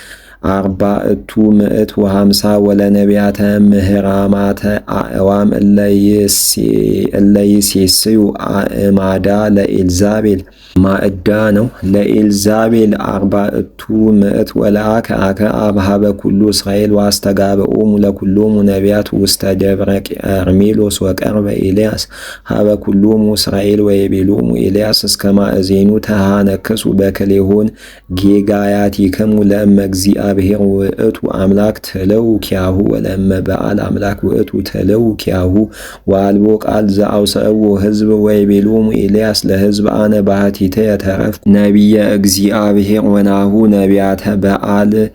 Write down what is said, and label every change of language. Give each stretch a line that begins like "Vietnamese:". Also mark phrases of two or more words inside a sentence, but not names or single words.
Geez: 450 ወለነቢያተ ምህራማተ አእዋም እለ ይሴስዩ አእማዳ ለኤልዛቤል ማዕዳ ነው ለኤልዛቤል 400 ወለአከ አክዓብ ሀበ ኩሉ እስራኤል ዋስተጋብኦሙ ለኩሎሙ ነቢያት ውስተ ደብረ ቀርሜሎስ ወቀርበ ኤልያስ ሀበ ኩሎሙ እስራኤል ወይቤሎሙ ኤልያስ እስከ ማእዜኑ ተሃነክሱ በክሌሆን ጌጋያቲክሙ ለእመ እግዚአብሔር ውእቱ አምላክ ተለው ኪያሁ ወለእመ በዓል አምላክ ውእቱ ተለው ኪያሁ ወአልቦ ቃል ዘአውሰእዎ ሕዝብ ወይቤሎሙ ኤልያስ ለሕዝብ አነ ባህቲተ የተረፍ ነቢየ እግዚአብሔር ወናሁ ነቢያተ በዓል